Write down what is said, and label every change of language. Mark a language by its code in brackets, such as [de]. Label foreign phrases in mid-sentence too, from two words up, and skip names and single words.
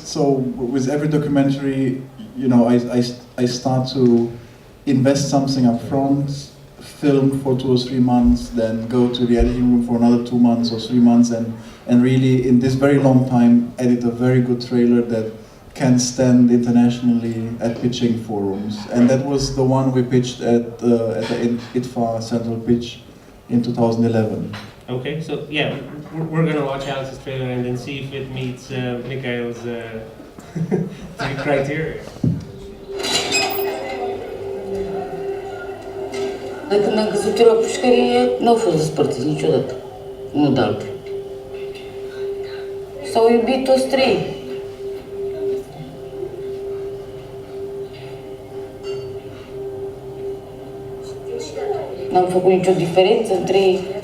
[en] So with every documentary, you know, I start to invest something up front, film for 2 or 3 months, then go to the editing room for another 2 months or 3 months, and really in this very long time edit a very good trailer that can stand internationally at pitching forums. And that was the one we pitched at the ITFA Central Pitch in 2011. Okay, so yeah, we're gonna watch Alex's trailer and then see if it meets Mikael's 3 criteria. [ro] De când am căzut eu la pușcărie, n-au fost despărțiți niciodată, unul de altul. S-au iubit toți 3. N-am făcut nicio diferență între ei.